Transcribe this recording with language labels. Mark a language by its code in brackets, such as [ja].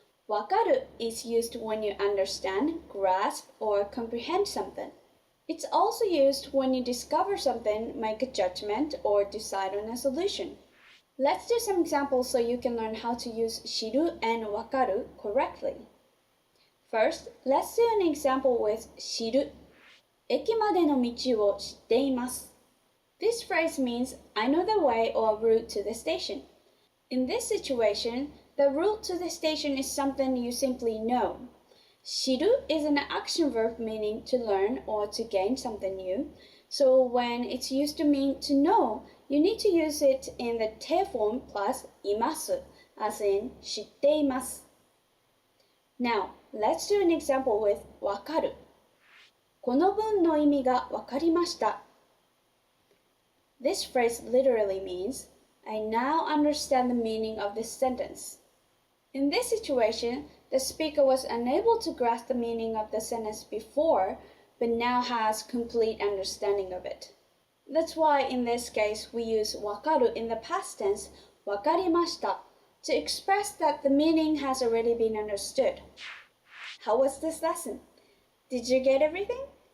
[en] わかる is used when you understand, grasp, or comprehend something. It's also used when you discover something, make a judgment, or decide on a solution. Let's do some examples so you can learn how to use 知る and わかる correctly. First, let's do an example with 知る. [ja] 駅までの道を知っています. [en] This phrase means I know the way or route to the station. In this situation, the route to the station is something you simply know. 知る is an action verb meaning to learn or to gain something new. So when it's used to mean to know, you need to use it in the te form plus imasu, as in 知っています。 Now, let's do an example with わかる。 [ja] この文の意味がわかりました。 [en] This phrase literally means, I now understand the meaning of this sentence. In this situation, the speaker was unable to grasp the meaning of the sentence before, but now has complete understanding of it. That's why in this case we use わかる in the past tense, わかりました, to express that the meaning has already been understood. How was this lesson? Did you get everything?